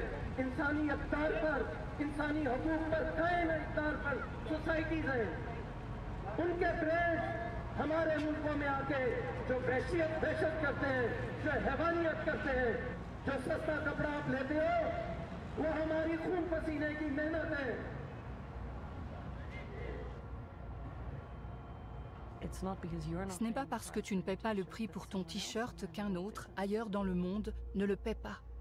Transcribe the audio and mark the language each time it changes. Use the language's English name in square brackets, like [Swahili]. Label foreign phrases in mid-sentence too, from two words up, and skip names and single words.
[Urdu] انسانی اقدار پر، انسانی حقوق پر قائم اقدار پر سوسائٹیز ہیں، ان کے برین ہمارے ملکوں میں آ کے جو دہشت کرتے ہیں، جو حیوانیت کرتے ہیں، جو سستا کپڑا آپ لیتے ہو، وہ ہماری خون پسینے کی محنت ہے. [French] Ce n'est pas parce que tu ne paies pas le prix pour ton t-shirt qu'un autre, ailleurs dans le monde, ne le paie pas.